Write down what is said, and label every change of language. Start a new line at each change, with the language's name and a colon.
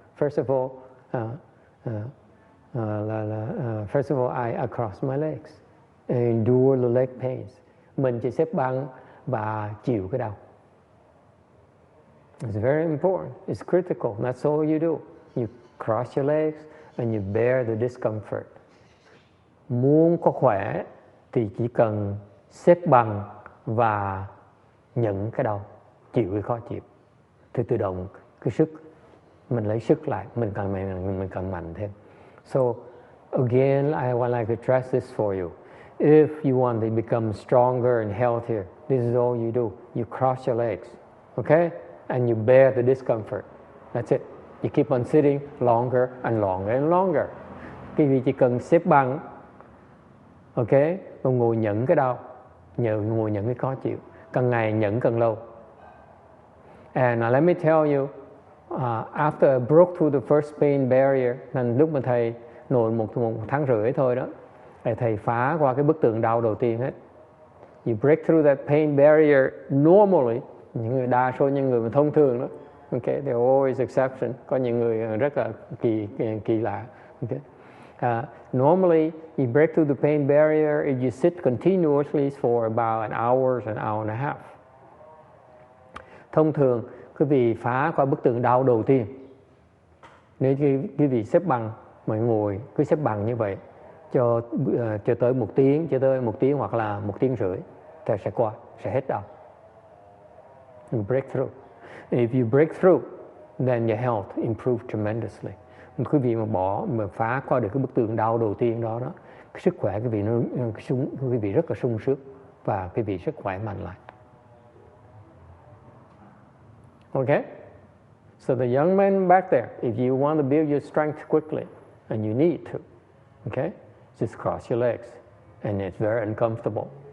English: First of all, I cross my legs and endure the leg pains.
Vietnamese: Mình chỉ xếp bằng và chịu cái đau.
English: It's very important. It's critical. That's all you do. You cross your legs and you bear the discomfort.
Vietnamese: Muốn có khỏe thì chỉ cần xếp bằng và nhận cái đau, chịu cái khó chịu. Thì tự động cái sức mình lấy sức lại, mình cần mạnh thêm.
English: So again, I would like to stress this for you. If you want to become stronger and healthier, this is all you do. You cross your legs, okay? And you bear the discomfort. That's it. You keep on sitting longer and longer and longer.
Vietnamese: Quý vị chỉ cần xếp bằng, okay? Và ngồi nhận cái đau, ngồi nhận cái khó chịu. Càng ngày nhận càng lâu.
English: And let me tell you, after I broke through the first pain barrier,
Vietnamese: nên lúc mà thầy nổi một tháng rưỡi thôi đó, thầy phá qua cái bức tường đau đầu tiên hết.
English: You break through that pain barrier normally,
Vietnamese: đa số những người mà thông thường đó,
English: okay, there are always exceptions,
Vietnamese: có những người rất là kỳ lạ.
English: Okay. Normally, you break through the pain barrier if you sit continuously for about an hour and a half.
Vietnamese: Thông thường, quý vị phá qua bức tường đau đầu tiên. Nếu quý vị xếp bằng, mà ngồi cứ xếp bằng như vậy cho tới 1 tiếng, hoặc là 1 tiếng rưỡi, thì sẽ qua, sẽ hết đau.
English: You break through. If you break through, then your health improves tremendously.
Vietnamese: Quý vị mà phá qua được cái bức tường đau đầu tiên đó, cái sức khỏe quý vị rất là sung sức và quý vị rất khỏe mạnh lại.
English: Okay? So the young man back there, if you want to build your strength quickly, and you need to, okay, just cross your legs, and it's very uncomfortable.